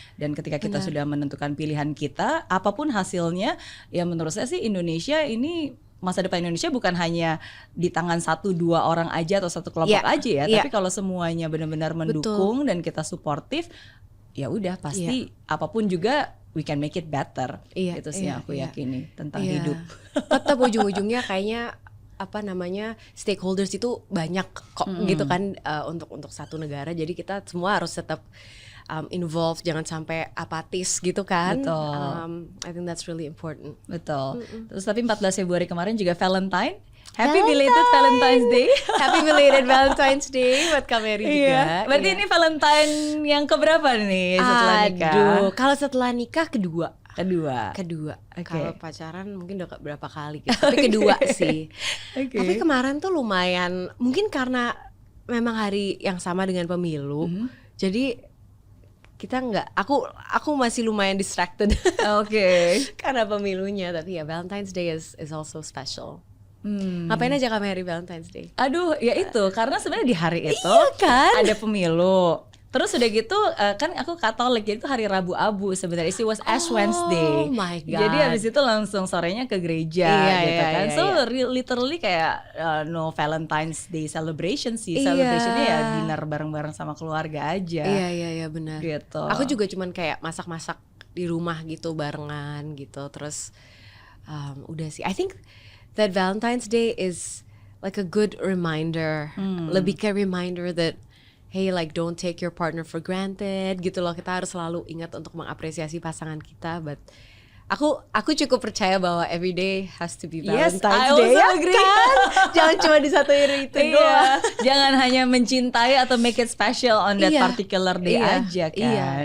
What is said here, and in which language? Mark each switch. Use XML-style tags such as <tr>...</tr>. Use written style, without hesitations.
<id>Dan ketika kita sudah menentukan pilihan kita, apapun hasilnya ya menurut saya sih Indonesia ini, masa depan Indonesia bukan hanya di tangan 1-2 orang aja atau satu kelompok aja ya, tapi kalau semuanya benar-benar mendukung dan kita suportif, ya udah pasti apapun juga</id> <en>we can make it better.</en> <id>Itu sih yang aku yakini tentang hidup. Tetap ujung-ujungnya kayaknya stakeholders itu banyak kok gitu kan untuk satu negara. Jadi kita semua harus tetap involved, jangan sampai apatis gitu kan. Betul.</id> <en>I think that's really important.</en> <id>Betul. Terus tapi 14 Februari kemarin juga Valentine.</id> <en>Happy belated Valentine's Day. Happy belated Valentine's Day</en> <id>buat Kak Mary juga. Berarti ini Valentine yang keberapa nih setelah nikah? Kalau setelah nikah kedua.</id> <en>Okay.</en> <id>Kalau pacaran mungkin udah berapa kali gitu. Tapi kedua sih. Tapi kemarin tuh lumayan, mungkin karena memang hari yang sama dengan pemilu. Jadi kita aku masih lumayan distracted. Karena pemilunya, tapi ya</id> <en>Valentine's Day is also special.</en> <id>Ngapain aja Kak Mary Valentine's Day? Aduh, ya itu karena sebenarnya di hari itu ada pemilu. Terus udah gitu kan aku Katolik, jadi itu hari Rabu Abu sebenarnya.</id> <en>It was Ash Wednesday. Oh my God.</en> <id>Jadi habis itu langsung sorenya ke gereja gitu kan.</id> <en>So literally kayak no Valentine's Day celebration sih.</en> <id>Celebrationnya ya dinner bareng-bareng sama keluarga aja. Iya benar. Gitu. Aku juga cuman kayak masak-masak di rumah gitu barengan gitu. Terus udah sih.</id> <en>I think that Valentine's Day is like a good reminder,</en> <id>lebih kayak reminder</id> <en>that hey, like don't take your partner for granted gitu loh.</en> <id>Kita harus selalu ingat untuk mengapresiasi pasangan kita.</id> <en>But</en> <id>aku cukup percaya bahwa</id> <en>every day has to be Valentine's Day. I also agree.</en> <id>Kan? Jangan cuma di satu hari itu doang. Jangan hanya mencintai atau</id> <en>make it special on that particular day</en> <id>aja kan.</id>